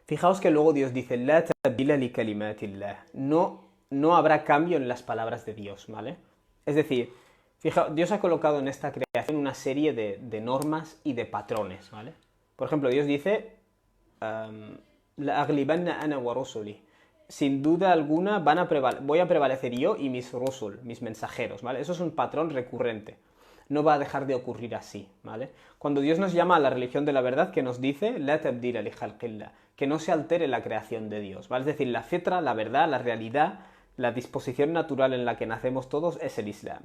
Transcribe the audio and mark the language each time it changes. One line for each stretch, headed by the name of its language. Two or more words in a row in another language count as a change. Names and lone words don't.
Spanish: Fijaos que luego Dios dice,
Arabic: "لا تبديل لكلمات الله".
Spanish: No habrá cambio en las palabras de Dios, ¿vale? Es decir, fijaos, Dios ha colocado en esta creación una serie de normas y de patrones, ¿vale? Por ejemplo, Dios dice,
Arabic: "لأغلبن أنا ورسلي".
Spanish: Sin duda alguna voy a prevalecer yo y mis rusul, mis mensajeros, ¿vale? Eso es un patrón recurrente. No va a dejar de ocurrir así, ¿vale? Cuando Dios nos llama a la religión de la verdad, que nos dice,
Arabic: "لا تبديل لخلق الله",
Spanish: que no se altere la creación de Dios, ¿vale? Es decir, la fitra, la verdad, la realidad, la disposición natural en la que nacemos todos es el Islam.